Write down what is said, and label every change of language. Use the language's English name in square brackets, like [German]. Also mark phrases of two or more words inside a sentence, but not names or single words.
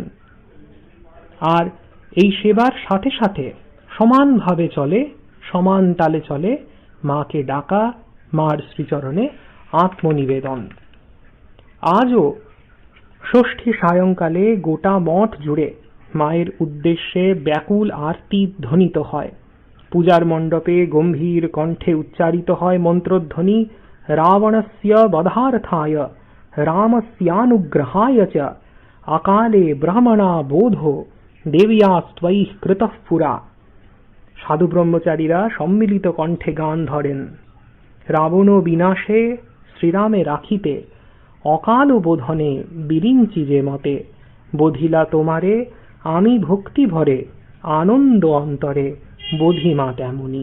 [Bangla] আর এই সেবার সাথে সাথে সমানভাবে চলে, সমান তালে চলে মাকে ডাকা, মার শ্রীচরণে আত্মনিবেদন। আজও ষষ্ঠী সায়ংকালে গোটা মঠ জুড়ে মায়ের উদ্দেশ্যে ব্যাকুল আরতি ধ্বনিত হয়। পূজার মণ্ডপে গম্ভীর কণ্ঠে উচ্চারিত হয় মন্ত্রধ্বনি, [Sanskrit] রাবণস্য বধার্থায় রামস্যানুগ্রহায় চ আকালে ব্রাহ্মণা বোধো দেবিয়াস্ত্বৈঃ কৃতঃ পুরা। [Bangla] সাধু ব্রহ্মচারীরা সম্মিলিত কণ্ঠে গান ধরেন, রাবণ বিনাশে শ্রীরামে রাখিতে অকাল বোধনে বিরিঞ্চি যে মতে, বোধিলা তোমারে আমি ভক্তি ভরে আনন্দ অন্তরে বোধিমা তেমনি।